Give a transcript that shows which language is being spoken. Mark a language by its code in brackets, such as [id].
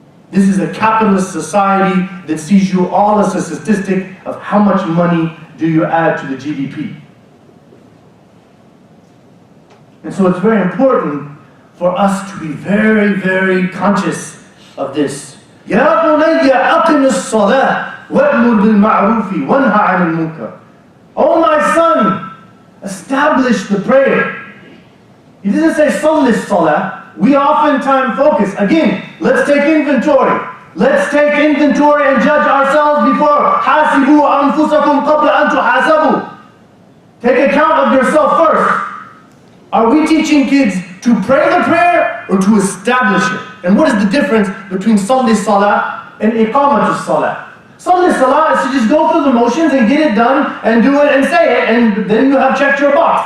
[en] This is a capitalist society that sees you all as a statistic of how much money do you add to the GDP. And so it's very important for us to be very, very conscious of this. [ar] يا بني أقم الصلاة وأمر بالمعروف وانهى عن المنكر. [en] Oh my son, establish the prayer. He doesn't say [ar] صلي الصلاة. [en] We oftentimes focus, again, let's take inventory. Let's take inventory and judge ourselves before. [ar] حاسبوا أنفسكم قبل أن تحاسبوا. [en] Take account of yourself first. Are we teaching kids to pray the prayer or to establish it? And what is the difference between Salli Salah and Iqamatu Salah? Salli Salah is to just go through the motions and get it done and do it and say it, and then you have checked your box.